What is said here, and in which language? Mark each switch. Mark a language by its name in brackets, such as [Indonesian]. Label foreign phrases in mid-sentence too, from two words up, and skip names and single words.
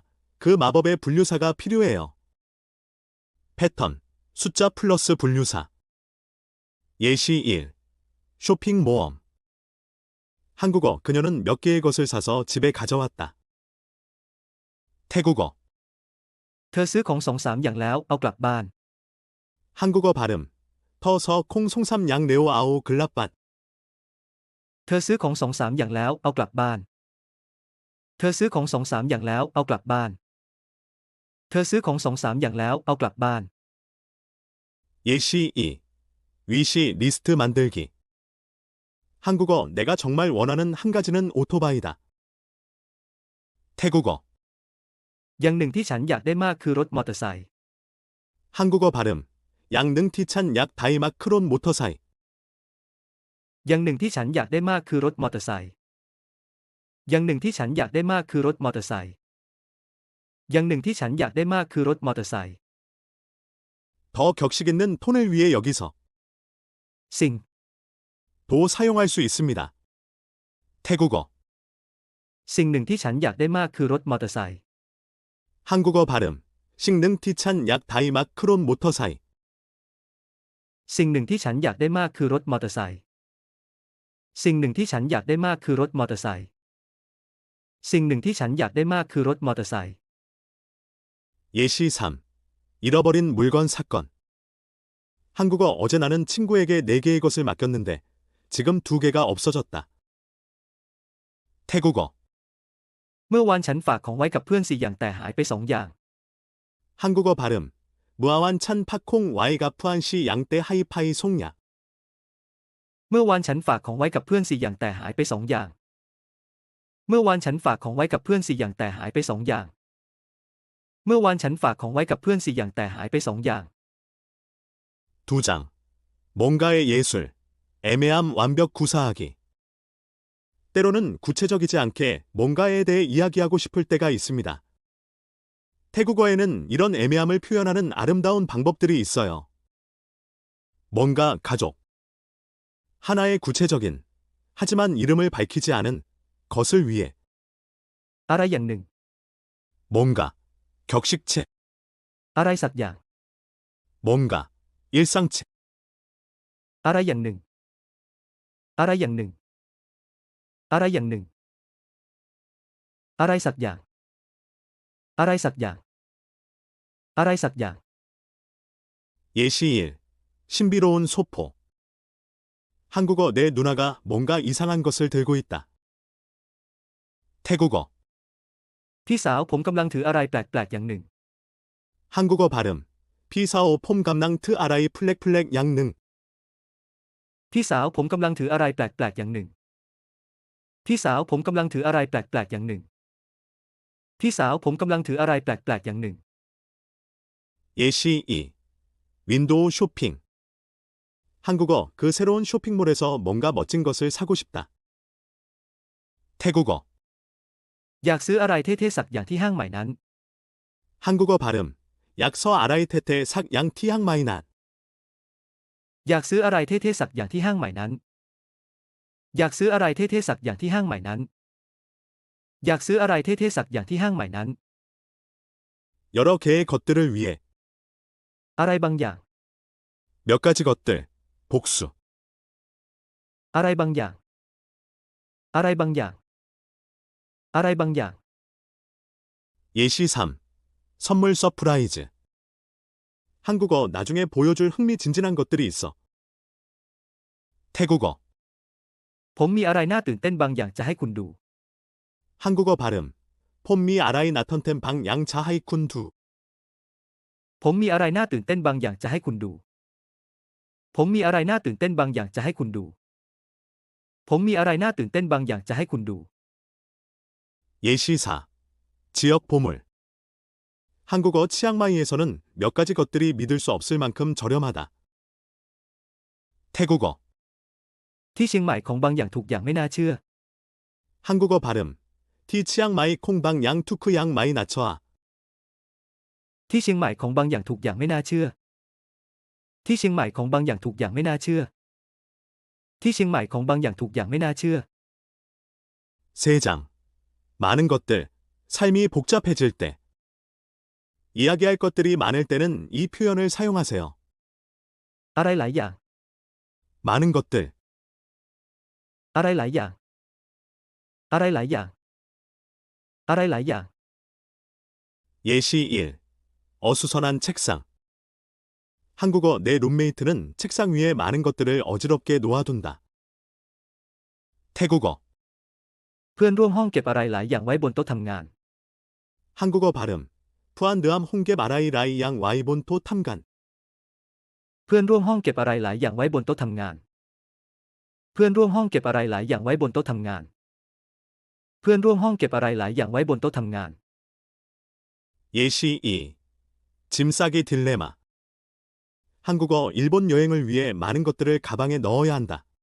[Korean] 그 마법의 분류사가 필요해요. 패턴, 숫자 플러스 분류사. 예시 1. 쇼핑 모험. 한국어, 그녀는 몇 개의 것을 사서 집에 가져왔다. 태국어, [Thai] เธอซื้อของ2-3 อย่างแล้วเอากลับบ้าน [Korean] 한국어 발음. [Thai] เธอซื้อ ของ สองสาม อย่าง แล้ว เอา กลับบ้าน. เธอซื้อของ2-3 อย่างแล้วเอากลับบ้าน เธอซื้อของ2-3 อย่างแล้วเอากลับบ้าน เธอซื้อของ2-3 อย่างแล้วเอากลับบ้าน [Korean] 예시 2. 위시 리스트 만들기. 한국어, 내가 정말 원하는 한 가지는 오토바이다. 태국어, [Thai] อย่างหนึ่งที่ฉันอยากได้มากคือรถมอเตอร์ไซค์ [Korean] 한국어 발음. [Thai] อย่างหนึ่ง ที่ฉัน อยาก ได้มาก คือรถ มอเตอร์ไซค์. อย่างหนึ่งที่ฉันอยากได้มากคือรถมอเตอร์ไซค์อย่างหนึ่งที่ฉันอยากได้มากคือรถมอเตอร์ไซค์อย่างหนึ่งที่ฉันอยากได้มากคือรถมอเตอร์ไซค์ [Korean] 더 격식 있는 톤을 위해 여기서 สิ่ง 도 사용할 수 있습니다. 태국어, [Thai] สิ่งหนึ่งที่ฉันอยากได้มากคือรถมอเตอร์ไซค์ [Korean] 한국어 발음. [Thai] สิ่งหนึ่ง ที่ฉัน อยาก ได้มาก คือรถ มอเตอร์ไซค์. สิ่งหนึ่งที่ฉันอยากได้มากคือรถมอเตอร์ไซค์สิ่งหนึ่งที่ฉันอยากได้มากคือรถมอเตอร์ไซค์สิ่งหนึ่งที่ฉันอยากได้มากคือรถมอเตอร์ไซค์ [Korean] 예시 3. 잃어버린 물건 사건. 한국어, 어제 나는 친구에게 4개의 것을 맡겼는데 지금 2개가 없어졌다. 태국어, [Thai] เมื่อวานฉันฝากของไว้กับเพื่อน4 อย่างแต่หายไป2 อย่าง [Korean] 한국어 발음. [Thai] เมื่อวาน ฉัน ฝากของ ไว้กับ เพื่อนสี่ อย่างแต่ หายไป สองอย่าง. เมื่อวานฉันฝากของไว้กับเพื่อน4 อย่างแต่หายไป2 อย่าง เมื่อวานฉันฝากของไว้กับเพื่อน4 อย่างแต่หายไป2 อย่าง เมื่อวานฉันฝากของไว้กับเพื่อน4 อย่างแต่หายไป2 อย่าง [Korean] 2장. 뭔가의 예술. 애매함 완벽 구사하기. 때로는 구체적이지 않게 뭔가에 대해 이야기하고 싶을 때가 있습니다. 태국어에는 이런 애매함을 표현하는 아름다운 방법들이 있어요. 뭔가 가족. 하나의 구체적인, 하지만 이름을 밝히지 않은 것을 위해 [Thai] อะไรอย่างหนึ่ง [Korean] 뭔가 격식체, [Thai] อะไรสักอย่าง [Korean] 뭔가 일상체, [Thai] อะไรอย่างหนึ่ง อะไรอย่างหนึ่ง อะไรอย่างหนึ่ง อะไรสักอย่าง อะไรสักอย่าง อะไรสักอย่าง [Korean] 예시일, 신비로운 소포. 한국어 내 누나가 뭔가 이상한 것을 들고 있다. 태국어, [Thai] พี่สาวผมกำลังถืออะไรแปลกๆอย่างหนึ่ง [Korean] 한국어 발음, [Thai] พี่สาว ผม กำลัง ถือ อะไร แปลกๆ อย่างหนึ่ง. พี่สาวผมกำลังถืออะไรแปลกๆอย่างหนึ่ง พี่สาวผมกำลังถืออะไรแปลกๆอย่างหนึ่ง พี่สาวผมกำลังถืออะไรแปลกๆอย่างหนึ่ง [Korean] 예시 2. 윈도우 쇼핑. 한국어 그 새로운 쇼핑몰에서 뭔가 멋진 것을 사고 싶다. 태국어, [Thai] อยากซื้ออะไรเท่ๆสักอย่างที่ห้างใหม่นั้น [Korean] 한국어 발음, [Thai] อยากซื้อ อะไร เท่ๆ สัก อย่าง ที่ห้าง ใหม่นั้น. อยากซื้ออะไรเท่ๆสักอย่างที่ห้างใหม่นั้น อยากซื้ออะไรเท่ๆสักอย่างที่ห้างใหม่นั้น อยากซื้ออะไรเท่ๆสักอย่างที่ห้างใหม่นั้น [Korean] 여러 개의 것들을 위해 [Thai] อะไรบางอย่าง [Korean] 몇 가지 것들, 복수. [Thai] อะไรบางอย่าง อะไรบางอย่าง อะไรบางอย่าง [Korean] 예시 3. 선물 서프라이즈. 한국어 나중에 보여줄 흥미진진한 것들이 있어. 태국어, [Thai] ผมมีอะไรน่าตื่นเต้นบางอย่างจะให้คุณดู [Korean] 한국어 발음, [Thai] ผมมี อะไร น่าตื่นเต้น บาง อย่างจะให้ คุณดู. ผมมีอะไรน่าตื่นเต้นบางอย่างจะให้คุณดู ผมมีอะไรน่าตื่นเต้นบางอย่างจะให้คุณดู ผมมีอะไรน่าตื่นเต้นบางอย่างจะให้คุณดู [Korean] 예시 4. 지역 보물. 한국어 치앙마이에서는 몇 가지 것들이 믿을 수 없을 만큼 저렴하다. 태국어, [Thai] ที่เชียงใหม่ของบางอย่างถูกอย่างไม่น่าเชื่อ [Korean] 한국어 발음, [Thai] ที่ เชียงใหม่ ของบาง อย่าง ถูก อย่าง ไม่ น่าเชื่อ. ที่เชียงใหม่ของบางอย่างถูกอย่างไม่น่าเชื่อ ที่เชียงใหม่ของบางอย่างถูกอย่างไม่น่าเชื่อ ที่เชียงใหม่ของบางอย่างถูกอย่างไม่น่าเชื่อ [Korean] 3장. 많은 것들, 삶이 복잡해질 때. 이야기할 것들이 많을 때는 이 표현을 사용하세요. [Thai] อะไรหลายอย่าง [Korean] 많은 것들, [Thai] อะไรหลายอย่าง อะไรหลายอย่าง อะไรหลายอย่าง [Korean] 예시 1. 어수선한 책상. 한국어 내 룸메이트는 책상 위에 많은 것들을 어지럽게 놓아둔다. 태국어, [Thai] เพื่อนร่วมห้องเก็บอะไรหลายอย่างไว้บนโต๊ะทำงาน [Korean] 한국어 발음, [Thai] เพื่อนร่วม ห้องเก็บ อะไร หลาย อย่าง ไว้บนโต๊ะ ทำงาน. เพื่อนร่วมห้องเก็บอะไรหลายอย่างไว้บนโต๊ะทำงาน เพื่อนร่วมห้องเก็บอะไรหลายอย่างไว้บนโต๊ะทำงาน เพื่อนร่วมห้องเก็บอะไรหลายอย่างไว้บนโต๊ะทำงาน [Korean] 예시 2. 짐 싸기 딜레마. 한국어 일본 여행을 위해 많은 것들을 가방에 넣어야 한다.